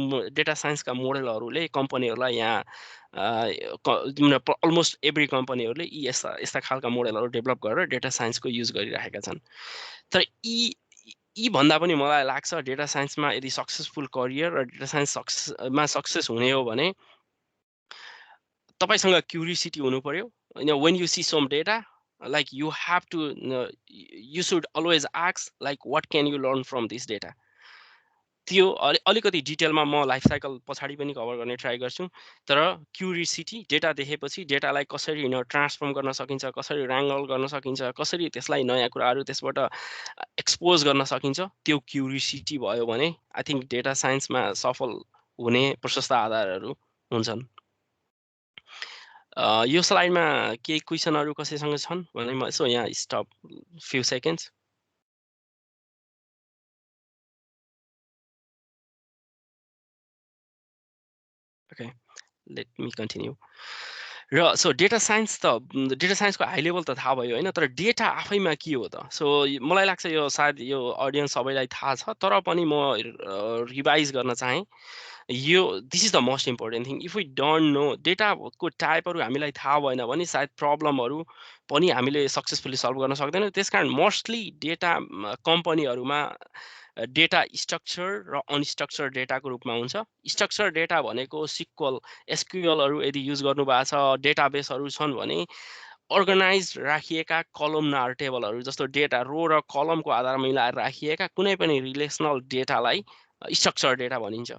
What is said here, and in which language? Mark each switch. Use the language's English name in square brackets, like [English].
[Nepali] Data साइन्सका मोडलहरूले कम्पनीहरूलाई यहाँ almost every कम्पनीहरूले यस्ता खालका मोडलहरू डेभलप गरेर डेटा साइन्सको युज गरिरहेका छन्। तर यी भन्दा पनि मलाई लाग्छ डेटा साइन्समा यदि सक्सेसफुल करियर र डेटा साइन्समा सक्सेस हुने हो भने तपाईँसँग क्युरियोसिटी हुनु पर्यो। [English] When you see some data, like you should always ask like what can you learn from this data. [Nepali] त्यो अलिकति डिटेलमा म लाइफ साइकल पछाडि पनि कभर गर्ने ट्राई गर्छु। तर क्युरियोसिटी, डेटा देखेपछि डेटालाई कसरी ट्रान्सफर्म गर्न सकिन्छ, कसरी ऱ्याङ्गल गर्न सकिन्छ, कसरी त्यसलाई नयाँ कुराहरू त्यसबाट एक्सपोज गर्न सकिन्छ, त्यो क्युरियोसिटी भयो भने [English] I think [Nepali] डेटा साइन्समा सफल हुने प्रशस्त आधारहरू हुन्छन्। यो स्लाइडमा केही क्वेसनहरू कसैसँग छन् भने म यसो यहाँ stop few seconds. Okay, [English] Let me continue. [Nepali] र सो डेटा साइन्सको हाई लेभल त थाहा भयो, होइन। तर डेटा आफैमा के हो त? सो मलाई लाग्छ यो सायद यो अडियन्स सबैलाई थाहा छ, तर पनि म रिभाइज गर्न चाहेँ। [English] This is the most important thing. If we don't know [Nepali] डेटाको टाइपहरू हामीलाई थाहा भएन भने सायद प्रब्लमहरू पनि हामीले सक्सेसफुली सल्भ गर्न सक्दैनौँ। त्यसकारण मोस्टली डेटा कम्पनीहरूमा डेटा स्ट्रक्चर र अनस्ट्रक्चर डेटाको रूपमा हुन्छ। स्ट्रक्चर डेटा भनेको एसक्युएलहरू यदि युज गर्नुभएको छ, डेटाबेसहरू छन् भने अर्गनाइज राखिएका कलमनार टेबलहरू जस्तो डेटा रो र कलमको आधारमा मिलाएर राखिएका कुनै पनि रिलेसनल डेटालाई स्ट्रक्चर डेटा भनिन्छ।